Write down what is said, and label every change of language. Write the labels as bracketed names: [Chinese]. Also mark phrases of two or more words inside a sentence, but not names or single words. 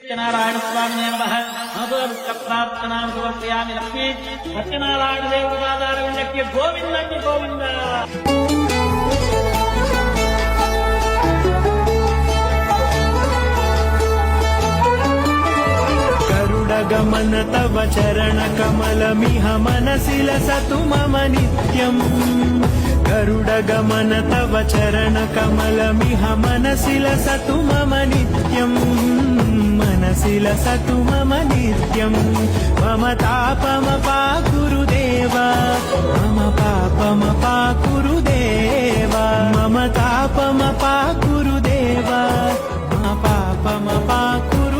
[Telugu] సత్యనారాయణ స్వామి నమః ప్రార్థనాం సమర్పయామి లక్ష్మీ సత్యనారాయణ దేవుడు పాదారవిందకి గోవిందండి గోవింద. [Sanskrit] गमन तव चरण कमलमिह मनसि लसतु मम नित्यम् गरुडगमन तव चरण कमलमिह मनसि लसतु मम नित्यम् मनसि लसतु मम नित्यम् मम तापमपाकुरुदेव मम पापमपाकुरुदेव मम तापमपाकुरुदेव मम पापमपाकुरुदेव